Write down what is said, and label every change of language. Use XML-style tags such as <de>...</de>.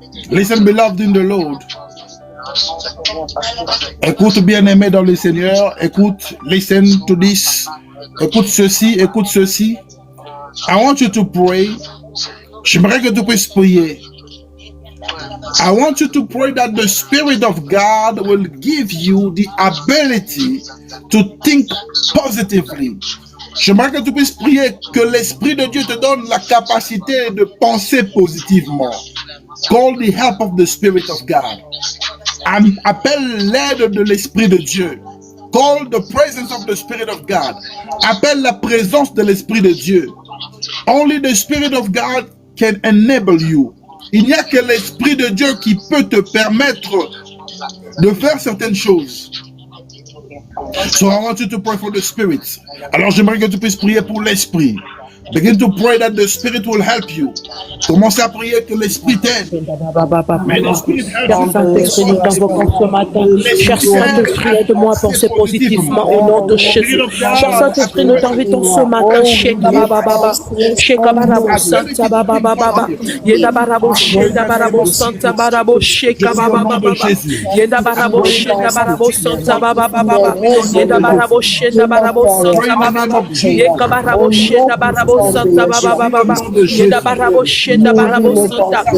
<en>Listen, beloved in the Lord.</en> <fr>Écoute, bien-aimé dans le Seigneur. Écoute,</fr> <en>listen to this.</en> <fr>Écoute ceci, écoute ceci.</fr> <en>I want you to pray.</en> <fr>J'aimerais que tu puisses prier.</fr> <en>I want you to pray that the Spirit of God will give you the ability to think positively.</en> <fr>J'aimerais que tu puisses prier que l'Esprit de Dieu te donne la capacité de penser positivement.</fr> <en>Call the help of the Spirit of God.</en> <fr>Appelle l'aide de l'Esprit de Dieu.</fr> <en>Call the presence of the Spirit of God.</en> <fr>Appelle la présence de l'Esprit de Dieu.</fr> <en>Only the Spirit of God can enable you.</en> <fr>Il n'y a que l'Esprit de Dieu qui peut te permettre de faire certaines choses.</fr> <en>So I want you to pray for the Spirit.</en> <fr>Alors j'aimerais que tu puisses prier pour l'Esprit.</fr> <en>Begin to pray that the Spirit will help you.</en> <fr>Commencez à prier que l'Esprit t'aide. Mais l'Esprit Saint-Esprit, nous t'invoquons ce matin. Cher Saint-Esprit, aide-moi à penser positivement au nom de Jésus. Cher Saint-Esprit, nous t'invitons ce matin. Shekabababa, Shekabarabo, Santa Babababa, Yedabarabo, Shedabarabo, Santa Barabo, Shekabababa, Yedabarabo, Shedabarabo, Santa Babababa, Yedabarabo, Shedabarabo, Santa Bababa, Yekabarabo, Shedabarabo, Santa Babababa, Yedabarabo, Shedabarabo, Santa.</fr>